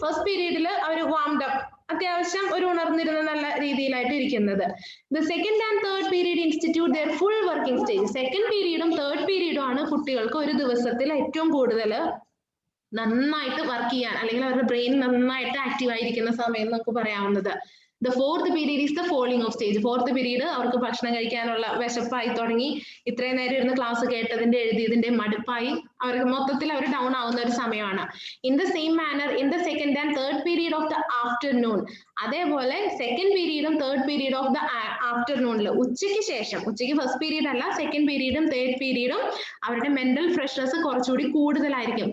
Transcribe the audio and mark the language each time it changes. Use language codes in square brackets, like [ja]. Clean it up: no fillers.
[ml] First പീരീഡിൽ അവർ വാംഡ് up, അത്യാവശ്യം ഒരു ഉണർന്നിരുന്ന നല്ല രീതിയിലായിട്ട് ഇരിക്കുന്നത്. [en] The second and third period institute there full working stage. [ml] Second പീരീഡും third പീരീഡും ആണ് കുട്ടികൾക്ക് ഒരു ദിവസത്തിൽ ഏറ്റവും കൂടുതൽ നന്നായിട്ട് വർക്ക് ചെയ്യാൻ, അല്ലെങ്കിൽ അവരുടെ ബ്രെയിൻ നന്നായിട്ട് ആക്റ്റീവ് ആയിരിക്കുന്ന സമയം നമുക്ക് പറയാവുന്നത്. [en] The fourth period is the falling of stage. [ml] Fourth period അവർക്ക് ഭക്ഷണം കഴിക്കാനുള്ള വിശപ്പായി തുടങ്ങി, ഇത്രയും നേരം ഇരുന്ന് ക്ലാസ് കേട്ടതിന്റെ എഴുതിയതിന്റെ മടുപ്പായി അവർക്ക് മൊത്തത്തിൽ അവർ ഡൗൺ ആവുന്ന ഒരു സമയമാണ്. [en] in the same manner in the second and third period of the afternoon, [ml] അതേപോലെ second പീരീഡും third period of the ആഫ്റ്റർനൂണിൽ ഉച്ചയ്ക്ക് ശേഷം, ഉച്ചയ്ക്ക് ഫസ്റ്റ് പീരീഡ് അല്ല, സെക്കൻഡ് പീരീഡും തേർഡ് പീരീഡും അവരുടെ മെന്റൽ ഫ്രഷ്നെസ് കുറച്ചുകൂടി കൂടുതലായിരിക്കും.